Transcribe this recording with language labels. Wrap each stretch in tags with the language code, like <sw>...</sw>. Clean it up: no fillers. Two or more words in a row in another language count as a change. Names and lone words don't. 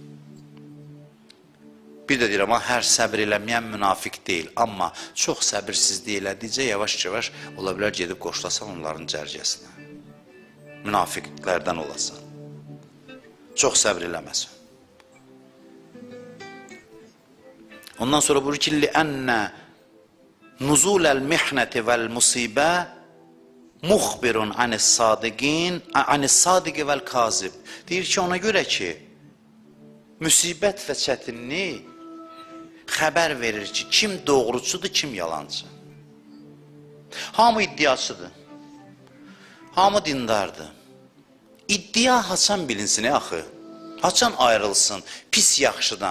<az>Bir də deyirəm, hər səbir eləməyən münafiq deyil. Amma çox səbirsizlik elədikcə yavaş-yavaş ola bilər gedib qoşulasan onların cərgəsinə. Münafiqlərdən olasan. Çox səbir eləməsin. Ondan sonra buyurur ki,</az> <ar>لِأَنَّ نُزُولَ الْمِحْنَةِ وَالْمُصِيبَةِ مُخْبِرٌ عَنِ الصَّادِقِ وَالْكَاذِبِ.</ar> <az>Deyir ki, ona görə ki, müsibət və çətinlik xəbər verir ki, kim doğrucudur, kim yalancı. Hamı iddiaçıdır. Hamı dindardır. İddia haçan bilinsin, axı. Haçan ayrılsın pis yaxşıdan.</az>